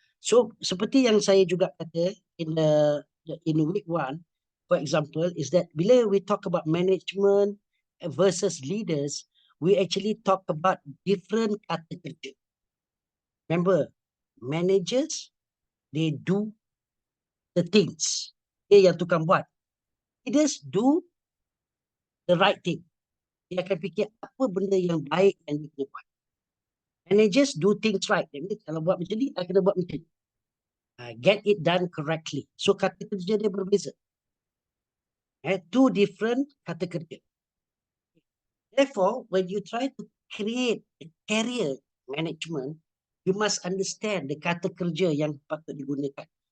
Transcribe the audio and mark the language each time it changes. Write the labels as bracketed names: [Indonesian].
[English] So [Malay] seperti yang saya juga kata [English] in week 1, for example, is that [Malay] bila [English] we talk about management versus leaders, we actually talk about different [Malay] kata kerja. [English] Remember, managers, they do the things. [Malay] Dia yang tukang buat. [English] Leaders do the right thing. [Malay] Dia akan fikir apa benda yang baik yang dia kena buat. [English] Managers do things right. That means [Malay] kalau buat macam ni, [English] I [Malay] kena buat macam ni. [English] Get it done correctly. [Malay] So kata kerja dia berbeza. [English] Two different [Malay] kata kerja. [English] Therefore, when you try to create a career management, you must understand the [Malay] kata kerja yang patut digunakan.